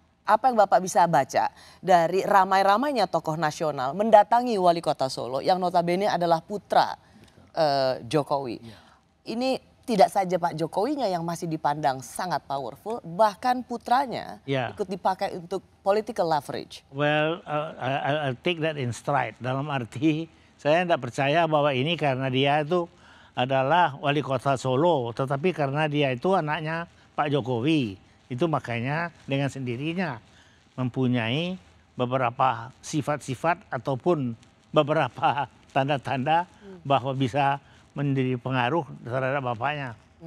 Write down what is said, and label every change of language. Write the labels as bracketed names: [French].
[Indonesian] Apa yang Bapak bisa baca dari ramai-ramainya tokoh nasional mendatangi wali kota Solo yang notabene adalah putra Jokowi. Ya. Ini tidak saja Pak Jokowinya yang masih dipandang sangat powerful, bahkan putranya ikut dipakai untuk [English] political leverage. Well, I'll take that in stride. [Indonesian] Dalam arti saya tidak percaya bahwa ini karena dia itu adalah wali kota Solo, tetapi karena dia itu anaknya Pak Jokowi. Itu makanya dengan sendirinya mempunyai beberapa sifat-sifat ataupun beberapa tanda-tanda bahwa bisa menjadi pengaruh terhadap bapaknya.